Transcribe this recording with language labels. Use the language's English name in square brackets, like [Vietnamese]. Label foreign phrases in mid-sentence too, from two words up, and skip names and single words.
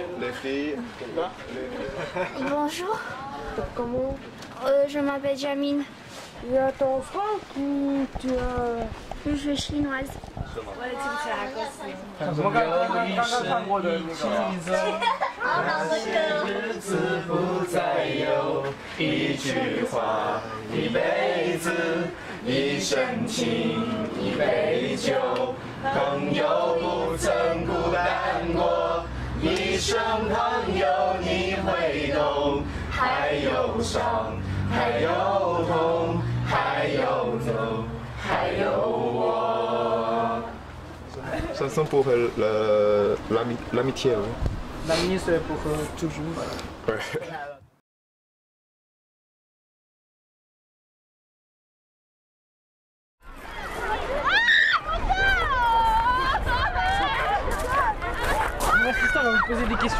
[French] Les filles. Bonjour. Comment? Je m'appelle Jamine. Tu as ton frère ou tu as... Je suis chinoise. Ouais, tu me fais raconter. [Chinese] 日子不再有一句话，一辈子，一生情，一杯酒，朋友不曾孤单过，一生朋友你会懂，还有伤，还有痛，还有走，还有我。 [French] Chanson pour l'amitié. L'amitié, c'est pour toujours. Ouais. Mon assistant va vous poser des questions.